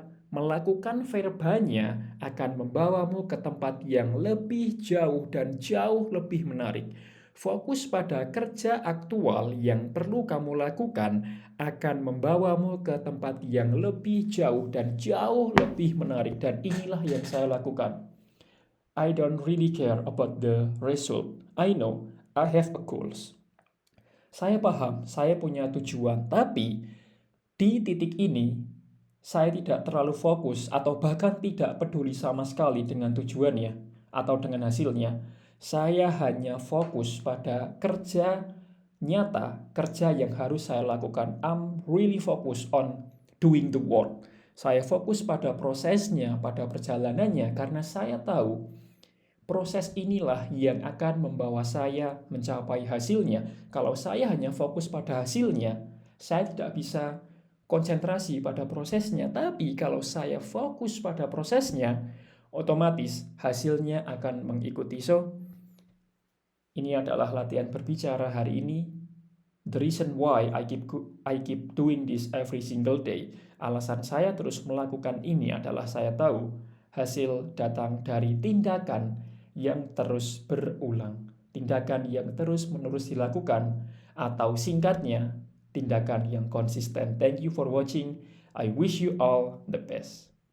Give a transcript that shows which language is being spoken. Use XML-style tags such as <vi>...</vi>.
<id>Melakukan verbanya akan membawamu ke tempat yang lebih jauh dan jauh lebih menarik. Fokus pada kerja aktual yang perlu kamu lakukan akan membawamu ke tempat yang lebih jauh dan jauh lebih menarik. Dan inilah yang saya lakukan.</id> <en>I don't really care about the result. I know I have a goals.</en> <id>Saya paham, saya punya tujuan, tapi di titik ini saya tidak terlalu fokus atau bahkan tidak peduli sama sekali dengan tujuannya atau dengan hasilnya. Saya hanya fokus pada kerja nyata, kerja yang harus saya lakukan.</id> <en>I'm really focused on doing the work.</en> <id>Saya fokus pada prosesnya, pada perjalanannya, karena saya tahu proses inilah yang akan membawa saya mencapai hasilnya. Kalau saya hanya fokus pada hasilnya, saya tidak bisa konsentrasi pada prosesnya. Tapi kalau saya fokus pada prosesnya, otomatis hasilnya akan mengikuti. So, ini adalah latihan berbicara hari ini.</id> <en>The reason why I keep doing this every single day.</en> <id>Alasan saya terus melakukan ini adalah saya tahu hasil datang dari tindakan yang terus berulang, tindakan yang terus-menerus dilakukan, atau singkatnya, tindakan yang konsisten.</id> <en>Thank you for watching. I wish you all the best.</en>